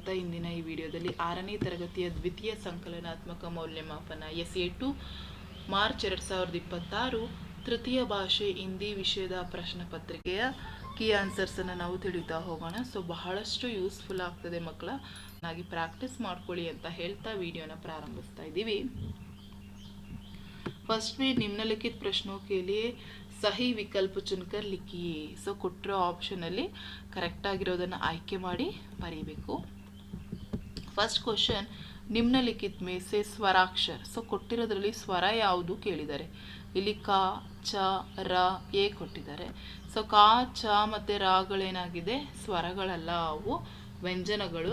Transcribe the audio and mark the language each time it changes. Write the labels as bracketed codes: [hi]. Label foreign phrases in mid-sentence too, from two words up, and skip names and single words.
[kn] ಇಂದಿನ ಈ ವಿಡಿಯೋದಲ್ಲಿ 6ನೇ ತರಗತಿಯ ದ್ವಿತೀಯ ಸಂಕಲನಾತ್ಮಕ ಮೌಲ್ಯಮಾಪನ SA2 ಮಾರ್ಚ್ 2026 ತೃತೀಯ ಭಾಷೆ ಹಿಂದಿ ವಿಷಯದ ಪ್ರಶ್ನೆ ಪತ್ರಿಕೆಯ [en] key answers [kn] ನಾವು ತಿಳಿತಾ ಹೋಗೋಣ. ಸೊ ಬಹಳಷ್ಟು ಯೂಸ್ಫುಲ್ ಆಗ್ತದೆ ಮಕ್ಕಳ, ಹಾಗೆ ಪ್ರಾಕ್ಟೀಸ್ ಮಾಡ್ಕೊಳ್ಳಿ ಅಂತ ಹೇಳ್ತಾ ವಿಡಿಯೋನ ಪ್ರಾರಂಭಿಸ್ತಾ ಇದ್ದೀವಿ. [hi] फर्स्ट में निम्नलिखित प्रश्नों के लिए सही विकल्प चुनकर लिखिए. [kn] ಸೊ ಕೊಟ್ಟಿರೋ ಆಪ್ಷನಲ್ಲಿ ಕರೆಕ್ಟ್ ಆಗಿರೋದನ್ನು ಆಯ್ಕೆ ಮಾಡಿ ಬರೀಬೇಕು. [en] first question, [hi] निम्नलिखित में से स्वराक्षर. [kn] ಸೊ ಕೊಟ್ಟಿರೋದ್ರಲ್ಲಿ ಸ್ವರ ಯಾವುದು ಕೇಳಿದ್ದಾರೆ. ಇಲ್ಲಿ ಕ, ಚ, ರ, ಎ ಕೊಟ್ಟಿದ್ದಾರೆ. ಸೊ ಕ, ಚ ಮತ್ತು ರಾಗಳೇನಾಗಿದೆ, ಸ್ವರಗಳಲ್ಲ, ಅವು ವ್ಯಂಜನಗಳು.